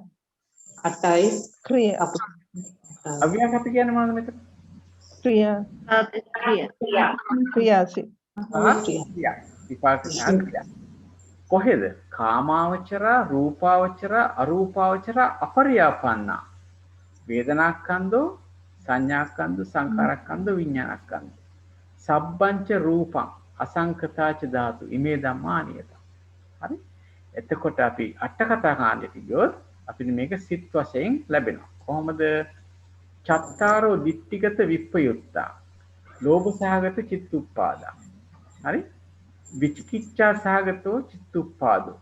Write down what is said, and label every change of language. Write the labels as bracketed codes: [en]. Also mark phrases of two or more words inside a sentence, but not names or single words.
[si] 8යි ක්‍රියා අව්‍යාකත කියන්නේ මොනවද මෙතන? ක්‍රියාසි විපාක ක්‍රියා. කොහෙද? [pi] කාමාවචර, රූපාවචර, අරූපාවචර, අපරියාපන්නා. වේදනාස්කන්ධෝ, සංඥාස්කන්ධ, සංඛාරස්කන්ධ, විඥානස්කන්ධ. සබ්බංච රූපං අසංකතාච ධාතු. ඉමේ ධම්මා නියත. හරි? [si] එතකොට අපි අට කතා කාණ්ඩයට ගියොත් අපිට මේක සිත් වශයෙන් ලැබෙනවා. [pi] කොහොමද? චත්තාරෝ දිට්ඨිගත විප්පයුත්තා. ලෝභ සහගත චිත්තුප්පාදා. හරි? විචිකිච්ඡා සහගතෝ චිත්තුප්පාදෝ.